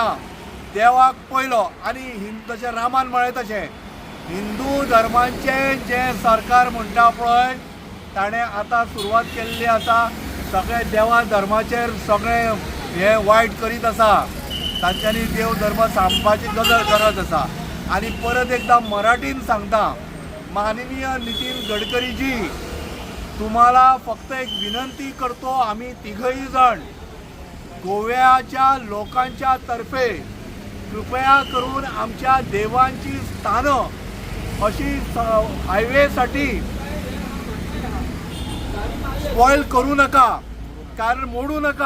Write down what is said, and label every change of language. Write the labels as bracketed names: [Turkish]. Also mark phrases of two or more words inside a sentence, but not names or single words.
[Konkani] देवाक पयलो आनी जशें रामान म्हळें तशें हिंदू धर्माचें जें सरकार म्हणटा पळय ताणें आतां सुरवात केल्ली आसा. सगळे देवा धर्माचेर सगळें हें वायट करीत आसा. तांच्यांनी देव धर्म सांबाळपाची गरज आसा. आनी परत एकदां मराठीन सांगता, माननीय नितीन गडकरी जी, [Marathi] तुम्हाला फक्त एक विनंती करतो, आम्ही तिघही जण गोव्याच्या लोकांच्या तर्फे कृपया करून आमच्या देवांची स्थानं अशी हायवेसाठी स्पॉइल करू नका, कारण मोडू नका.